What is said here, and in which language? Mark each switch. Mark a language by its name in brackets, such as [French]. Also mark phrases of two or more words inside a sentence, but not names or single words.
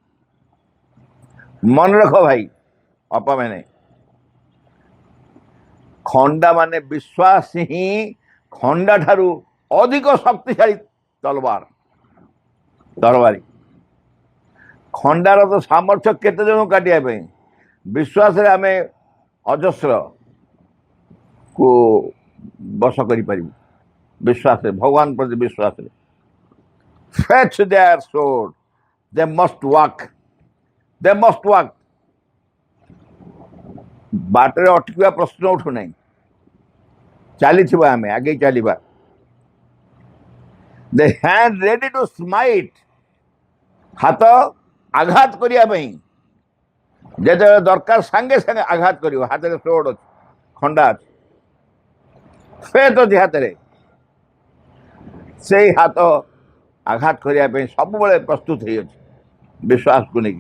[Odia] ମନେ ରଖ ଭାଇ ଅପା ମାନେ, ଖଣ୍ଡା ମାନେ ବିଶ୍ୱାସ ହିଁ ଖଣ୍ଡା ଠାରୁ ଅଧିକ ଶକ୍ତିଶାଳୀ ତରବାରୀ। ଖଣ୍ଡାର ତ ସାମର୍ଥ୍ୟ କେତେ ଜଣଙ୍କୁ କାଟିବା ପାଇଁ, ବିଶ୍ୱାସରେ ଆମେ ଅଜସ୍ର କୁ ବଶ କରିପାରିବୁ। ବିଶ୍ୱାସରେ, ଭଗବାନ ପ୍ରତି ବିଶ୍ୱାସରେ। [English] Fetch their sword, they must walk, they must walk। [Odia] ବାଟରେ ଅଟକିବା ପ୍ରଶ୍ନ ଉଠୁନାହିଁ, ଚାଲିଥିବା ଆମେ, ଆଗେଇ ଚାଲିବା। [English] The hand ready to smite, [Odia] ହାତ ଆଘାତ କରିବା ପାଇଁ, ଯେତେବେଳେ ଦରକାର ସାଙ୍ଗେ ସାଙ୍ଗେ ଆଘାତ କରିବ। ହାତରେ ସୋର୍ଡ ଅଛି, ଖଣ୍ଡା ଅଛି, ଫେଥ୍ ଅଛି ହାତରେ, ସେଇ ହାତ ଆଘାତ କରିବା ପାଇଁ ସବୁବେଳେ ପ୍ରସ୍ତୁତ ହେଇଅଛି ବିଶ୍ୱାସକୁ ନେଇକି।